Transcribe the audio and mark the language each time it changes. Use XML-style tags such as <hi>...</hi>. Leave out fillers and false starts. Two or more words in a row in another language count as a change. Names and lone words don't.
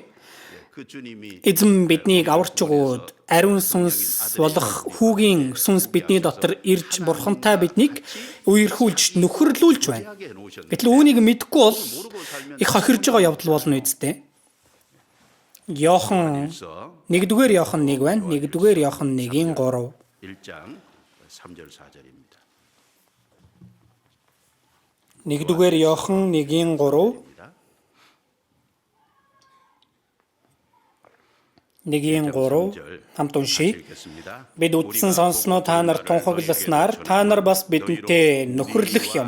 <mn>Эзэн биднийг аварч өгөөд ариун сүнс болох хүүгийн сүнс бидний дотор ирж Бурхантай биднийг үерхүүлж нөхөрлүүлж байна. Гэтэл үүнийг мэдгүй бол их хохирж байгаа явдал болно үстэй. Иохан 1-р Иохан 1 байна. 1-р Иохан 1-ийн 3.</mn> <ko>1장 3절 4절입니다.</ko> <mn>1-р Иохан 1-ийн 3. 1-ийн 3 хамт уншия. Бид үдсэн сонсноо та нар тунхагласнаар та нар бас бидэнтэй нөхөрлөх юм.</mn>